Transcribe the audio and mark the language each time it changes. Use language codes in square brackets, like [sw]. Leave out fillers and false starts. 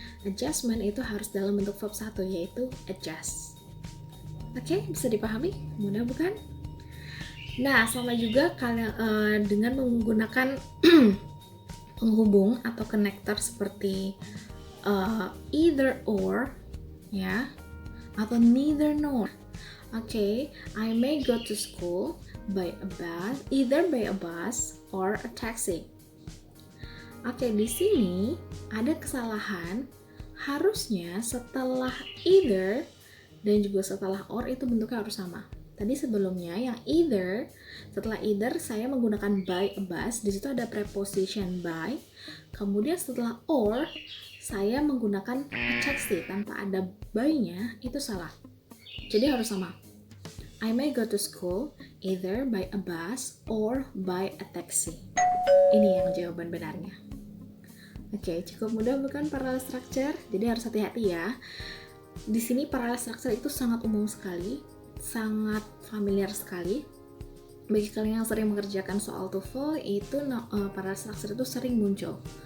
[id] Adjustment itu harus dalam bentuk verb 1 yaitu adjust. Oke, bisa dipahami? Mudah bukan? Nah, sama juga kalian dengan menggunakan penghubung atau connector seperti either or, ya, atau neither nor. [en] Oke, I may go to school by a bus, either by a bus or a taxi. [id] Oke, di sini ada kesalahan. Harusnya setelah either dan juga setelah or itu bentuknya harus sama. Tadi sebelumnya yang either, setelah either saya menggunakan [en] by a bus, [id] di situ ada preposition by. Kemudian setelah or saya menggunakan [en] a taxi [id] tanpa ada by-nya, itu salah. Jadi harus sama. [en] I may go to school either by a bus or by a taxi. [id] Ini yang jawaban benarnya. Oke, cukup mudah bukan parallel structure? Jadi harus hati-hati ya. Di sini parallel structure itu sangat umum sekali, sangat familiar sekali. Bagi kalian yang sering mengerjakan soal TOEFL, itu parallel structure itu sering muncul.